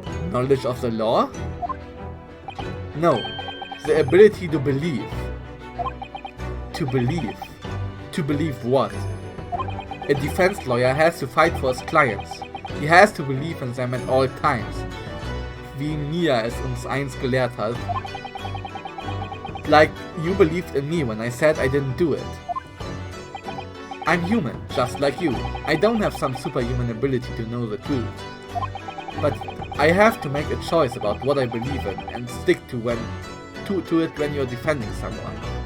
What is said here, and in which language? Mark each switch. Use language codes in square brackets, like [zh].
[en] Knowledge of the law? No, the ability to believe. To believe. To believe what? A defense lawyer has to fight for his clients. He has to believe in them at all times. [de] wie Mia es uns einst gelehrt hat. [en] Like you believed in me when I said I didn't do it. I'm human, just like you. I don't have some superhuman ability to know the truth. But I have to make a choice about what I believe in and stick to it when you're defending someone.